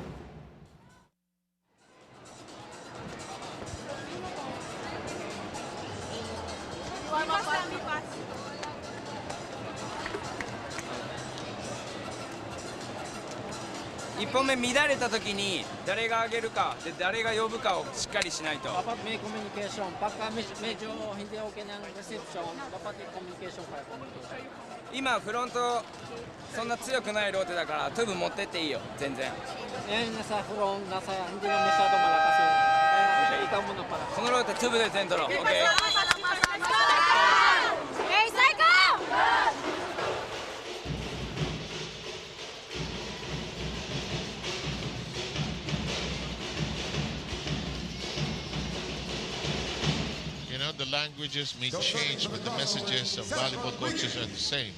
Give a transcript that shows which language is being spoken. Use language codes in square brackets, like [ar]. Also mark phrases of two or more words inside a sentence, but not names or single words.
[ja] 1 本目乱れた時に誰が上げるかで誰が呼ぶかをしっかりしないと [tl] Dapat may communication. Pagka medyo hindi okay ng reception, dapat may communication para communication. [ja] 今フロントそんな強くないローテだからトゥブ持ってっていいよ全然 [tl] Ngayon nasa front, hindi na masyado malakas yung kaya ikaw muna para. [ja] このローテトゥブで全取ろう OK? [en] Hey, Psycho! You know, the languages may change, but the messages of volleyball coaches are the same.